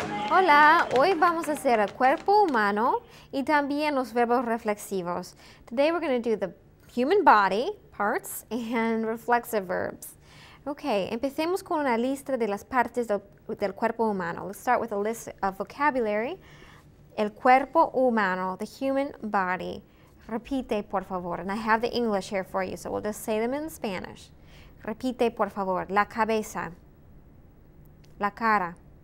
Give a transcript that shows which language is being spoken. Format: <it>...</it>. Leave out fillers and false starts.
<es>Hola, hoy vamos a hacer el cuerpo humano y también los verbos reflexivos.</es> <en>Today we're going to do the human body parts and reflexive verbs.</en> <es>Okay, empecemos con una lista de las partes del cuerpo humano.</es> <en>Let's start with a list of vocabulary.</en> <es>El cuerpo humano,</es> <en>the human body.</en> <es>Repite, por favor.</es> <en>And I have the English here for you, so we'll just say them in Spanish.</en> <es>Repite, por favor. La cabeza. La cara.</es>